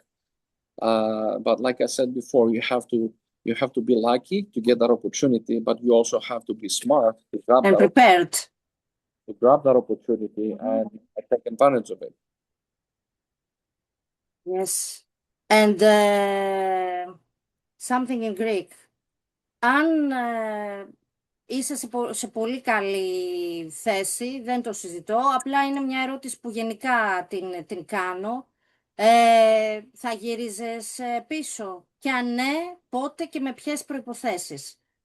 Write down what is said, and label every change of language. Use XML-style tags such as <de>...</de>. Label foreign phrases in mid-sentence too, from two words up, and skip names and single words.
<en>But like I said before, you have to be lucky to get that opportunity, but you also have to be smart to grab And prepared. that opportunity and take advantage of it. Yes. And something in Greek.</en> <el>Αν είσαι σε πολύ καλή θέση, δεν το συζητώ, απλά είναι μια ερώτηση που γενικά την κάνω. Θα γύριζες πίσω? Και αν ναι, πότε και με ποιες προϋποθέσεις?</el>